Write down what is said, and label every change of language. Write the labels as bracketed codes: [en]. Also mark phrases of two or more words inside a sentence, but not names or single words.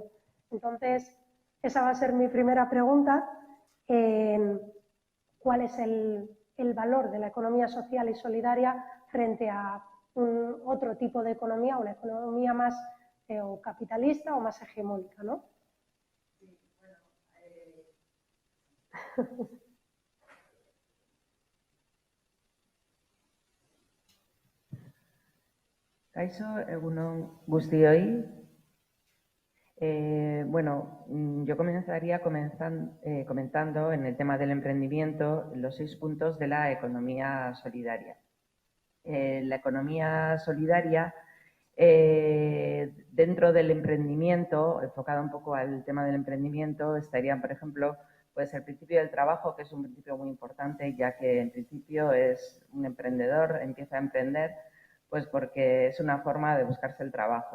[es] Entonces, esa va a ser mi primera pregunta. ¿Cuál es el valor de la economía social y solidaria frente a otro tipo de economía, una economía más o capitalista o más hegemónica, ¿no? Sí, [eu] bueno, Kaixo, egunon guztioi. [es] Bueno, yo comenzaría comentando en el tema del emprendimiento los 6 puntos de la economía solidaria. La economía solidaria, dentro del emprendimiento, enfocada un poco al tema del emprendimiento, estarían, por ejemplo, pues el principio del trabajo, que es un principio muy importante, ya que en principio es un emprendedor, empieza a emprender, pues porque es una forma de buscarse el trabajo.